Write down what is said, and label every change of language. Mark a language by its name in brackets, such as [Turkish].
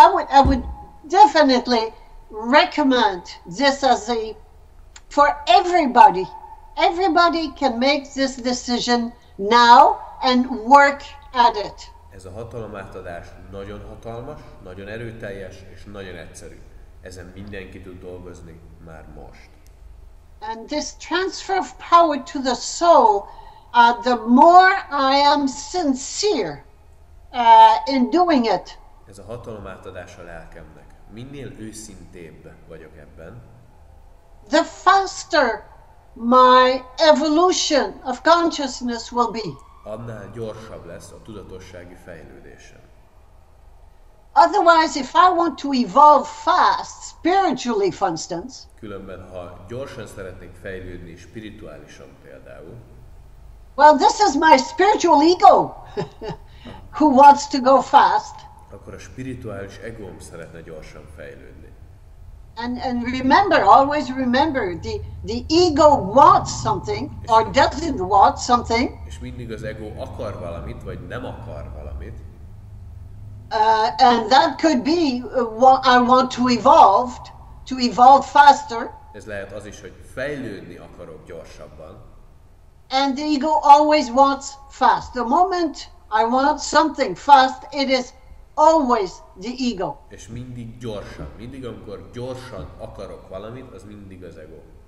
[English] I would definitely recommend this for everybody. Everybody can make this decision now and work at it. [Hungarian] Ez a hatalomátadás nagyon hatalmas, nagyon erőteljes és nagyon egyszerű. Ezen mindenki tud dolgozni már most. [English] And this transfer of power to the soul, the more I am sincere in doing it. [Hungarian] Ez a hatalomátadás a lelkemnek. Minél őszintébb vagyok ebben, [English] the faster my evolution of consciousness will be. [Hungarian] Annál gyorsabb lesz a tudatossági fejlődésem. [English] Otherwise, if I want to evolve fast, spiritually for instance, [Hungarian] Különben, ha gyorsan szeretnék fejlődni spirituálisan például, [English] well, this is my spiritual ego who wants to go fast. [Hungarian] Akkor a spirituális egóm szeretne gyorsan fejlődni. [English] And remember, always remember, the ego wants something or doesn't want something. [Hungarian] És mindig az ego akar valamit, vagy nem akar valamit. [English] And that could be I want to evolve faster. [Hungarian] Ez lehet az is, hogy fejlődni akarok gyorsabban. [English] And the ego always wants fast. The moment I want something fast, it is always the ego. [Hungarian] És mindig gyorsan, mindig amikor gyorsan akarok valamit, az mindig az ego.